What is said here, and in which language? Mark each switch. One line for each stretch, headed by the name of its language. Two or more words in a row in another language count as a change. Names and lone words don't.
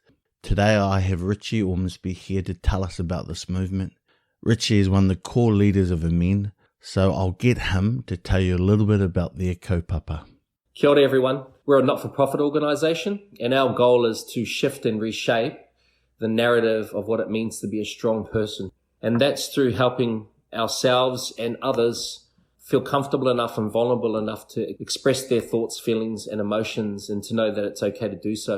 English: Today I have Rikki Ormsby here to tell us about this movement. Rikki is one of the core leaders of Amen, so I'll get him to tell you a little bit about their kaupapa.
Māori: Kia ora everyone.
English: We're a not-for-profit organisation and our goal is to shift and reshape the narrative of what it means to be a strong person. And that's through helping ourselves and others feel comfortable enough and vulnerable enough to express their thoughts, feelings and emotions and to know that it's okay to do so.